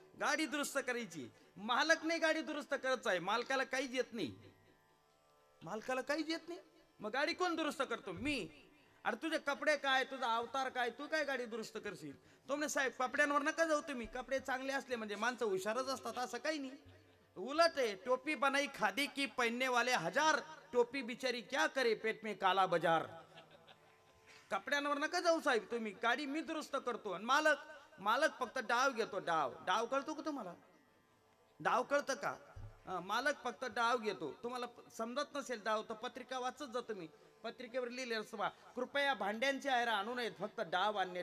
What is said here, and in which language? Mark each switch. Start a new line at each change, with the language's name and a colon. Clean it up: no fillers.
Marathi: गाडी दुरुस्त करायची. मालक नाही गाडी दुरुस्त करत आहे, मालकाला काहीच येत नाही. मालकाला काहीच येत नाही, मग गाडी कोण दुरुस्त करतो? मी. अरे तुझे कपडे काय, तुझा अवतार काय, तू काय गाडी दुरुस्त करशील? तो म्हणे, साहेब कपड्यांवर नका जाऊ तुम्ही, कपडे चांगले असले म्हणजे माणसं हुशारच असतात असं काही नाही. उलट आहे,
Hindi: टोपी बनाई खादी की पहनने वाले हजार, टोपी बिचारी क्या करे पेट में काला बाजार.
Marathi: कपड्यांवर नका जाऊ साहेब तुम्ही, गाडी मी दुरुस्त करतो. आणि मालक फक्त डाव घेतो. डाव कळतो का तुम्हाला? डाव कळतं का? मालक फक्त डाव घेतो. तुम्हाला समजत नसेल डाव तर पत्रिका वाचत जा तुम्ही. पत्रिकेवर लिहिले, कृपया भांड्यांचे आयरा आणू नयेत, फक्त डाव आणणे.